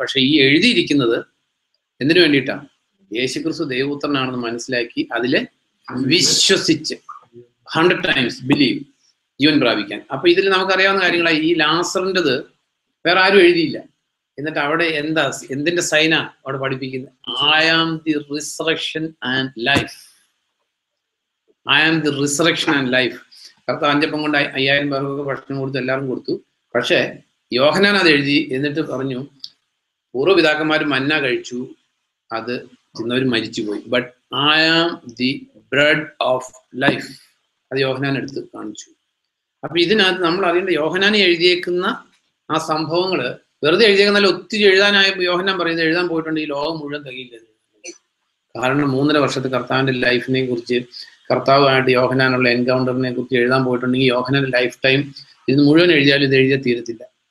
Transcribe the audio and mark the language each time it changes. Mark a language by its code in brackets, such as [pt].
[ml] പക്ഷെ ഈ എഴുതിയിരിക്കുന്നത് എന്തിനു വേണ്ടിയിട്ടാണ്? യേശുക്രിസ്തു ദൈവപുത്രനാണെന്ന് മനസ്സിലാക്കി അതില് വിശ്വസിച്ച് [en] 100 times believe, [ml] ജീവൻ പ്രാപിക്കാൻ. അപ്പൊ ഇതിൽ നമുക്കറിയാവുന്ന കാര്യങ്ങളായി. ഈ ലാസറിൻ്റെത് വേറെ ആരും എഴുതിയില്ല. എന്നിട്ട് അവിടെ എന്തിന്റെ സൈനാ അവിടെ പഠിപ്പിക്കുന്നത്? [en] I am the resurrection and life. I am the resurrection and life. [ml] കർത്താവ് 5 അപ്പം കൊണ്ട് 5000 പേർക്കൊക്കെ ഭക്ഷണം കൊടുത്തു, എല്ലാവരും കൊടുത്തു. പക്ഷെ യോഹന്നാൻ അത് എഴുതി. എന്നിട്ട് പറഞ്ഞു, പൂർവ്വപിതാക്കന്മാർ മന്ന കഴിച്ചു, അത് തിന്നവർ മരിച്ചുപോയി. [en] But I am the bread of life. [ml] അത് യോഹന്നാൻ എടുത്ത് കാണിച്ചു. അപ്പൊ ഇതിനകത്ത് നമ്മൾ അറിയേണ്ട, യോഹന്നാൻ എഴുതിയേക്കുന്ന ആ സംഭവങ്ങള് വെറുതെ എഴുതിയേക്കുന്നല്ല, ഒത്തിരി എഴുതാനായി യോഹന്നാൻ പറയുന്നത് എഴുതാൻ പോയിട്ടുണ്ട് ഈ ലോകം മുഴുവൻ തികയില്ല. കാരണം 3.5 വർഷത്തെ കർത്താവിന്റെ ലൈഫിനെ കുറിച്ച്, കർത്താവുമായിട്ട് യോഹന്നാനുള്ള എൻകൗണ്ടറിനെ കുറിച്ച് എഴുതാൻ പോയിട്ടുണ്ടെങ്കിൽ യോഹന്നാന്റെ ലൈഫ് ടൈം ഇത് മുഴുവൻ എഴുതിയാലും ഇത് എഴുതിയാൽ തീരത്തില്ല.